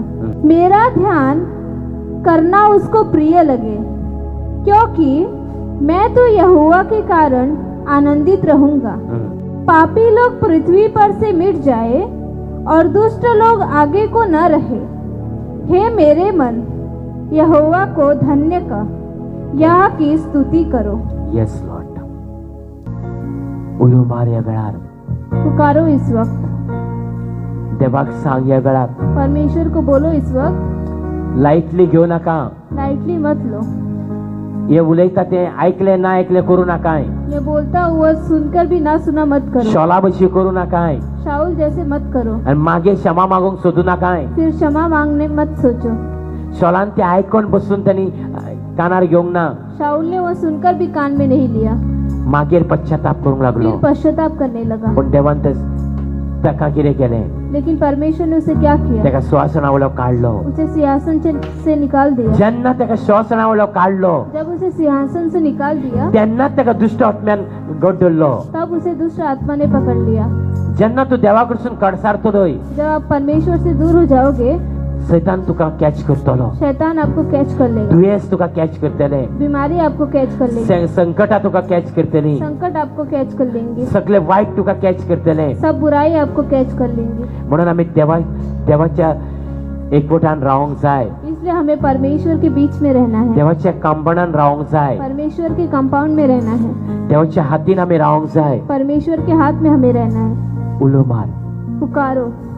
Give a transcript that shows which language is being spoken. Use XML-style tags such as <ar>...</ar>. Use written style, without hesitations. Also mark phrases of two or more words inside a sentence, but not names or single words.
<hi>मेरा ध्यान करना उसको प्रिय लगे, क्योंकि मैं तो यहोवा के कारण आनंदित रहूंगा। पापी लोग पृथ्वी पर से मिट जाए और दुष्ट लोग आगे को न रहे। हे मेरे मन, यहोवा को धन्य कह, यह की स्तुति करो।</hi> <en>yes Lord.</en> <kok>उलो मार या वेळार</kok> <hi>पुकारो इस वक्त,</hi> <kok>देवाक सांग या वेळार</kok> <hi>परमेश्वर को बोलो इस वक्त,</hi> <kok>लाइटली घेऊ नका।</kok> <hi>लाइटली मत लो।</hi> <kok>हे उलयता तें आयकलें ना आयकलें करू नकाय।</kok> <hi>ये बोलता हुआ सुनकर भी ना सुना मत करो।</hi> <kok>शॉला भशी करू नकाय</kok> <hi>शाऊल जैसे मत करो।</hi> <kok>आनी मागे क्षमा मागूंक सोदू नकाय।</kok> <hi>फिर क्षमा मांगने मत सोचो।</hi> <kok>शॉलान तें आयकोन बसून त्यांनी कानार घेवंक ना,</kok> <hi>शाऊल ने वो सुनकर भी कान में नहीं लिया,</hi> <kok>मागीर पश्चाताप करूंक लागलो।</kok> <hi>फिर पश्चाताप करने लगा।</hi> <kok>पण देवान ताका कितें केलें?</kok> <hi>लेकिन परमेश्वर ने उसे क्या किया?</hi> <kok>ताका श्वासना वयलो काडलो।</kok> <hi>उसे सिंहासन से निकाल दिया।</hi> <kok>जेन्ना ताका श्वासना वयलो काडलो</kok> <hi>जब उसे सिंहासन से निकाल दिया</hi> <kok>तेन्ना ताका दुष्ट आत्म्यान गड्डलो।</kok> <hi>तब उसे दुष्ट आत्मा ने पकड़ लिया।</hi> <kok>जेन्ना तू देवा कडसून कडसारतलोय</kok> <hi>जब आप परमेश्वर से दूर हो जाओगे,</hi> <kok>सैतान तुका कॅच करतलो।</kok> <hi>शैतान आपको कैच कर लेगा।</hi> <kok>दुयेंस तुका कॅच करतले,</kok> <hi>बीमारी आपको कैच कर लेगी।</hi> <kok>संकटा तुका कॅच करतली,</kok> <hi>संकट आपको कैच कर लेंगे।</hi> <kok>सगळे वाईट तुका कॅच करतले।</kok> <hi>सब बुराई आपको कैच कर लेंगे।</hi> <kok>म्हणून आम्ही देवाच्या एकवटान रावंक जाय,</kok> <hi>इसलिए हमें परमेश्वर के बीच में रहना है।</hi> <kok>देवाच्या कांबणान रावंक जाय,</kok> <hi>परमेश्वर के कंपाउंड में रहना है।</hi> <kok>देवाच्या हातीन आम्ही रावंक जाय।</kok> <hi>परमेश्वर के हाथ में हमें रहना है।</hi> <kok>उलो मार,</kok> <hi>पुकारो,</hi>